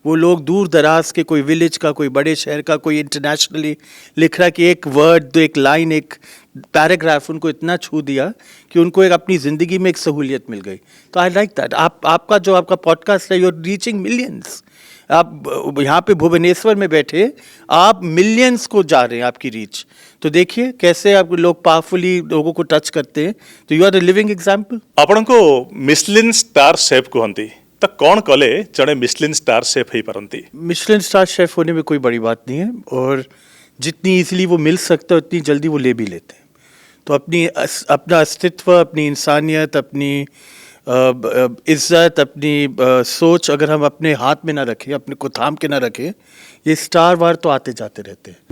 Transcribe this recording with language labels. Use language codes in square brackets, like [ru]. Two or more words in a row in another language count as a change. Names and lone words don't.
[hi] वो लोग दूर दराज के, कोई विलेज का, कोई बड़े शहर का, कोई इंटरनेशनली लिख रहा है कि एक वर्ड, एक लाइन, एक पैराग्राफ उनको इतना छू दिया कि उनको एक अपनी ज़िंदगी में एक सहूलियत मिल गई। तो [en] I like that. [hi] आपका पॉडकास्ट है, [en] you are reaching millions. [hi] आप यहाँ पे भुवनेश्वर में बैठे, आप मिलियंस को जा रहे हैं, आपकी रीच। तो देखिए कैसे आप लोग पावरफुली लोगों को टच करते हैं। तो [en] you are the living example. [or] ଆପଣଙ୍କୁ [en] Michelin star chef [or] କୁହନ୍ତି ତ କ'ଣ କଲେ ଜଣେ [en] Michelin star chef [or] ହେଇପାରନ୍ତି? [en] Michelin star chef [hi] होने में कोई बड़ी बात नहीं है, और जितनी इजीली वो मिल सकता है उतनी जल्दी वो ले भी लेते हैं। तो अपना अस्तित्व, अपनी इंसानियत, अपनी इज्जत, अपनी सोच अगर हम अपने हाथ में ना रखें, अपने को थाम के ना रखें, ये [en] star war [hi] तो आते जाते रहते हैं।